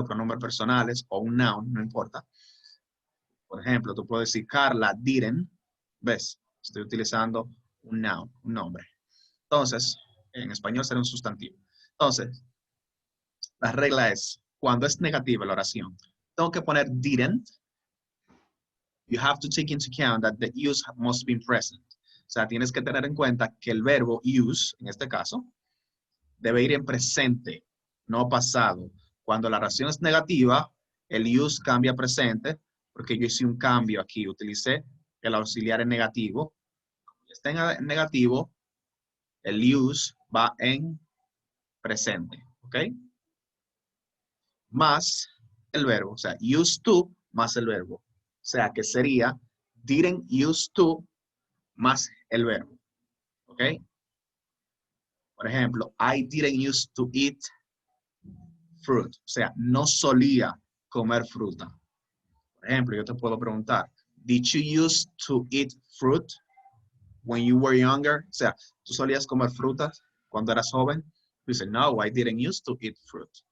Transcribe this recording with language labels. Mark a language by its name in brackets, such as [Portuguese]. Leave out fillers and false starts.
[Spanish] Los pronombres personales o un noun, no importa. Por ejemplo, tú puedes decir Carla didn't, ¿ves? Estoy utilizando un noun, un nombre. Entonces, en español será un sustantivo. Entonces, la regla es, cuando es negativa la oración, tengo que poner didn't. [English] You have to take into account that the use must be present. [Spanish] O sea, tienes que tener en cuenta que el verbo use, en este caso, debe ir en presente, no pasado. Cuando la oración es negativa, el use cambia a presente, porque yo hice un cambio aquí, utilicé el auxiliar en negativo. Cuando está en negativo, el use va en presente, ¿ok? Más el verbo, o sea, used to más el verbo. O sea, que sería didn't used to más el verbo, ¿ok? [English] Por ejemplo, I didn't used to eat fruit. [Spanish] O sea, no solía comer fruta. Por ejemplo, yo te puedo preguntar, did you used to eat fruit when you were younger? O sea, ¿tú solías comer frutas cuando eras joven? [English] You say, no, I didn't used to eat fruit.